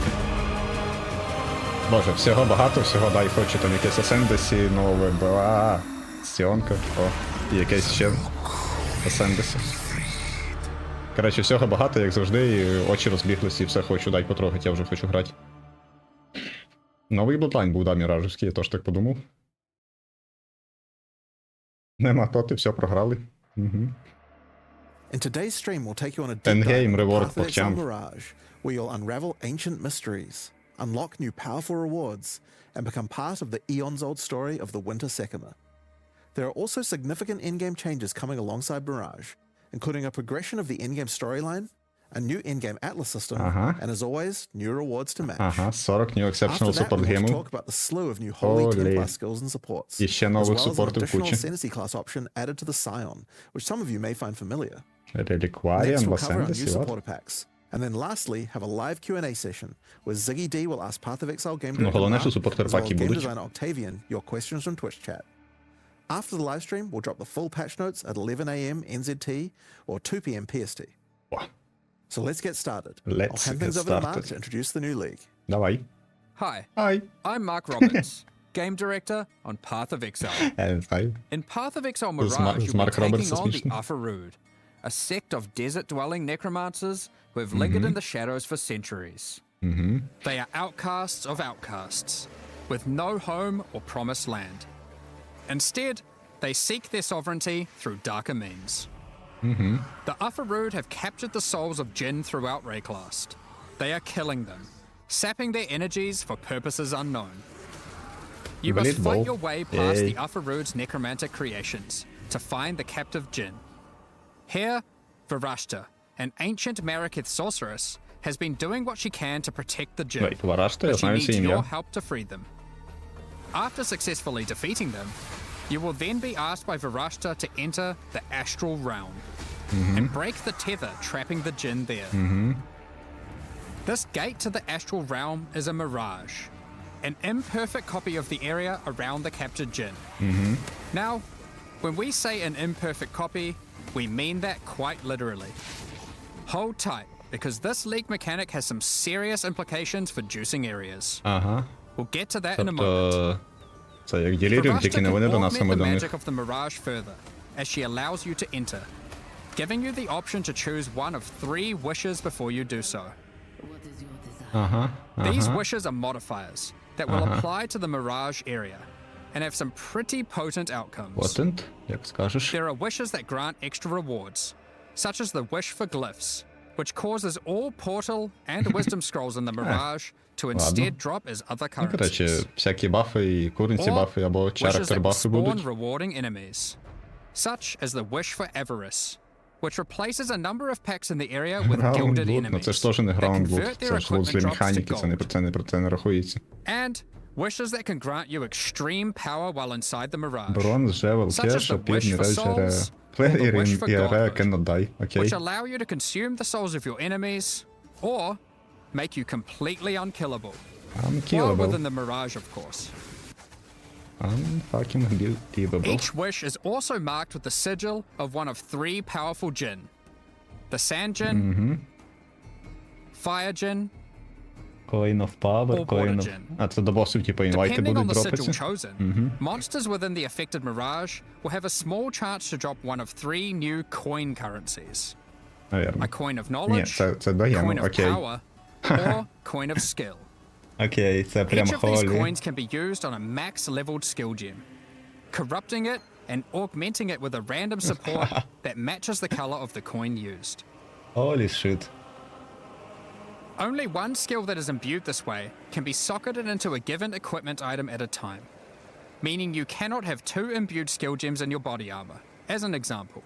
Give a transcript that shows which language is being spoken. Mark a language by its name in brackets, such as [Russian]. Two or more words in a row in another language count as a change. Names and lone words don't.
[Ukrainian] Боже, всього багато, всього дай хочу там якесь Асендесі, нове, Сіонка, і якесь ще Асендесі. Коротше, всього багато, як завжди, і очі розбіглися, і все хочу, дай потрогати, я вже хочу грати. Новий Bloodline був, да, міражівський, я теж так подумав. Нема тоти, все програли. Угу. [English] In today's stream, we'll take you on a deep Endgame dive reward into Path of Exile pokciam. Mirage, where you'll unravel ancient mysteries, unlock new powerful rewards, and become part of the eons-old story of the Winter Sekima. There are also significant in-game changes coming alongside Mirage, including a progression of the in-game storyline, a new in-game Atlas system, and as always, new rewards to match. Ага, 40 new After exceptional that, support we want to [Ukrainian] геймів. [English] talk about the slew of new Holy 10 Holy. plus skills and supports, [Ukrainian] І ще [English] as [Ukrainian] нових [English] well as an [Ukrainian] супортів [English] additional [Ukrainian] кучі. [English] Ascendancy class option added to the Scion, which some of you may find familiar. Reliquarian Next, we'll cover our new Ascendancy, what? supporter packs. And then lastly, have a live Q&A session where Ziggy D will ask Path of Exile game [Ukrainian] Ну, [English] director [Ukrainian] головне, [English] Mark, [Ukrainian] що [English] as [Ukrainian] супортер [English] well as [Ukrainian] паки [English] game [Ukrainian] будуть. [English] designer Octavian your questions from Twitch chat. After the live stream, we'll drop the full patch notes at 11 a.m. NZT or 2 p.m. PST. Wow. So let's get started. Let's I'll hand get things over to Mark started. to introduce the new league. [Ukrainian] Давай. [English] Hi, Ай. I'm Mark Roberts, game director on Path of Exile. [Ukrainian] Я не знаю. [English] In Path of Exile This Mirage, is you'll be Mark Roberts taking on the suspicion. Afarud, a sect of desert-dwelling necromancers who have lingered in the shadows for centuries. They are outcasts of outcasts, with no home or promised land. Instead, they seek their sovereignty through darker means. The Afarud have captured the souls of Jinn throughout Rayclast. They are killing them, sapping their energies for purposes unknown. You must Unbelievable. fight your way past Yay. the Afarud's necromantic creations to find the captive Jinn. Here, Varashta, an ancient Marakith sorceress, has been doing what she can to protect the Jinn, Wait, Varashta? Я but she [Ukrainian] знаю [English] needs [Ukrainian] це [English] your [Ukrainian] ім'я. [English] help to free them. After successfully defeating them, you will then be asked by Varashta to enter the Astral Realm and break the tether trapping the Jinn there. This gate to the Astral Realm is a mirage, an imperfect copy of the area around the captured Jinn. Now, when we say an imperfect copy, we mean that quite literally. Hold tight, because this leak mechanic has some serious implications for juicing areas. [Ukrainian] Ага. [English] We'll get to that in a moment. [Ukrainian] Тобто... Це як Delirium, [English] Varashta [Ukrainian] тільки не [English] can [Ukrainian] вони до нас, а [English] augment [Ukrainian] ми [English] the [Ukrainian] до них. [English] magic of the mirage further, as she allows you to enter, giving you the option to choose one of 3 wishes before you do so. What is your desire? [Ukrainian] Ага. [English] These [Ukrainian] Ага. [English] wishes are modifiers that will apply to the mirage area and have some pretty potent outcomes. Potent, [Ukrainian] як скажеш. [English] There are wishes that grant extra rewards, such as the wish for glyphs, which causes all portal and wisdom scrolls in the mirage to instead drop as other [Ukrainian] Ну, коротше, [English] currencies. [Ukrainian] всякі бафи і куренці [English] Or [Ukrainian] бафи або [English] wishes character that will [Ukrainian] бафи [English] spawn [Ukrainian] будуть. [English] rewarding enemies, such as the wish for avarice, which replaces a number of packs in the area with gilded [Ukrainian] Groundwood, ну [English] enemies [Ukrainian] це ж теж не [English] that [Ukrainian] Groundwood, [English] convert their [Ukrainian] це ж лузлі [English] equipment drops to [Ukrainian] механіки, це не [English] gold. [Ukrainian] про це не рахується. [English] And wishes that can grant you extreme power while inside the mirage, [Ukrainian] Бронз, Жевел, [English] Such as [Ukrainian] Кеш, [English] the [Ukrainian] Апір, [English] wish for [Ukrainian] Міраж, [English] souls, [Ukrainian] Ере. [English] or [Ukrainian] Плеєр [English] the wish for [Ukrainian] і Ере, [English] godhood, cannot die, окей. which allow you to consume the souls of your enemies, or make you completely unkillable. While Unkillable. within the mirage, of course. Unfucking believable. Each wish is also marked with the sigil of one of 3 powerful Jinn. The Sand Jinn, Fire Jinn, Coin of Power, Or Coin of... Border Gen. [Ukrainian] А, це до босів, типу, інвайти [English] Depending on [Ukrainian] будуть [English] the sigil [Ukrainian] дропатися? [English] chosen, monsters within the affected mirage will have a small chance to drop one of 3 new coin currencies. [Ukrainian] Навірно. [English] a coin of [Ukrainian] Ні, [English] knowledge, [Ukrainian] це даємо, [English] coin of [Ukrainian] окей. [English] power, or coin of skill. [Ukrainian] Окей, це прям [English] Each of these [Ukrainian] холі. [English] coins can be used on a max-leveled skill gem, corrupting it and augmenting it with a random support that matches the color of the coin used. Holy shit. Only one skill that is imbued this way can be socketed into a given equipment item at a time, meaning you cannot have two imbued skill gems in your body armor, as an example.